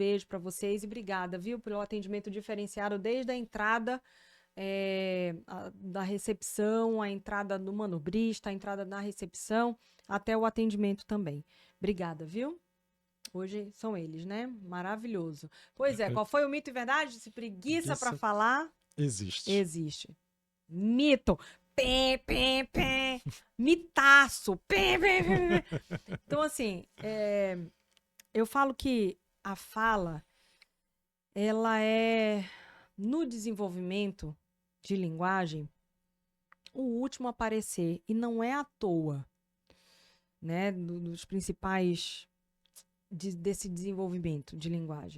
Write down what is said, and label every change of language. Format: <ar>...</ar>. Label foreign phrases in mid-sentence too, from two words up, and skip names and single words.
<pt>Um beijo para vocês e obrigada, viu, pelo atendimento diferenciado desde a entrada da recepção, a entrada do manobrista, a entrada na recepção, até o atendimento também. Obrigada, viu? Hoje são eles, né? Maravilhoso. Pois é, qual foi o mito e verdade? Se preguiça para falar? Existe. Existe. Mito. Pé, pé, pé. Mitaço. Pé, pé, pé, pé. Então, assim, eu falo que a fala, ela é, no desenvolvimento de linguagem, o último a aparecer. E não é à toa, né? Dos principais desse desenvolvimento de linguagem.</pt>